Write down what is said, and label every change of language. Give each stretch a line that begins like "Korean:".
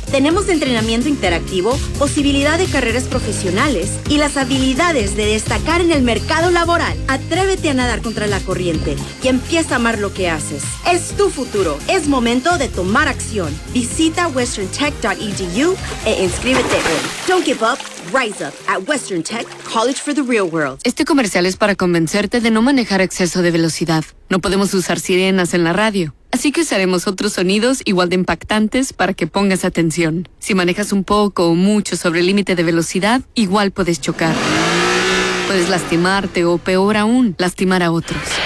Spanish: Tenemos entrenamiento interactivo, posibilidad de carreras profesionales y las habilidades de destacar en el mercado laboral. Atrévete a nadar contra la corriente y empieza a amar lo que haces. Es tu futuro. Es momento de tomar acción. Visita westerntech.edu e inscríbete hoy.
English: Don't give up. Rise up at Western Tech College for the real world.
Spanish: Este comercial es para convencerte de no manejar exceso de velocidad. No podemos usar sirenas en la radio. Así que usaremos otros sonidos igual de impactantes para que pongas atención. Si manejas un poco o mucho sobre el límite de velocidad, igual puedes chocar. Puedes lastimarte o, peor aún, lastimar a otros.